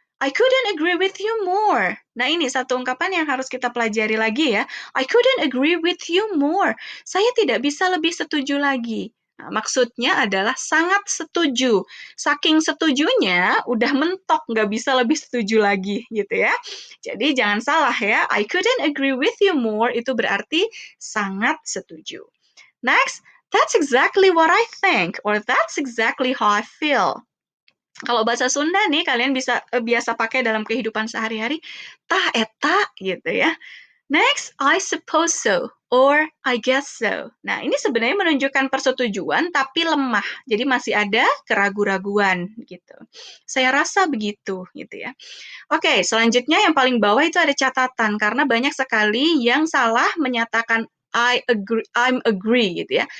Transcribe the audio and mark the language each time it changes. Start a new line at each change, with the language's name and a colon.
English: I couldn't agree with you more.
Indonesian: Nah, ini satu ungkapan yang harus kita pelajari lagi ya.
English: I couldn't agree with you more.
Indonesian: Saya tidak bisa lebih setuju lagi. Nah, maksudnya adalah sangat setuju. Saking setujunya, udah mentok, nggak bisa lebih setuju lagi, gitu ya. Jadi jangan salah ya,
English: I couldn't agree with you more
Indonesian: itu berarti sangat setuju.
English: Next, that's exactly what I think, or that's exactly how I feel.
Indonesian: Kalau bahasa Sunda nih, kalian bisa biasa pakai dalam kehidupan sehari-hari,
Sundanese: tah eta
Indonesian: gitu ya.
English: Next, I suppose so, or I guess so.
Indonesian: Nah, ini sebenarnya menunjukkan persetujuan, tapi lemah. Jadi masih ada keraguan-raguan gitu. Saya rasa begitu gitu ya. Oke, selanjutnya yang paling bawah itu ada catatan, karena banyak sekali yang salah menyatakan
English: I'm agree
Indonesian: gitu ya.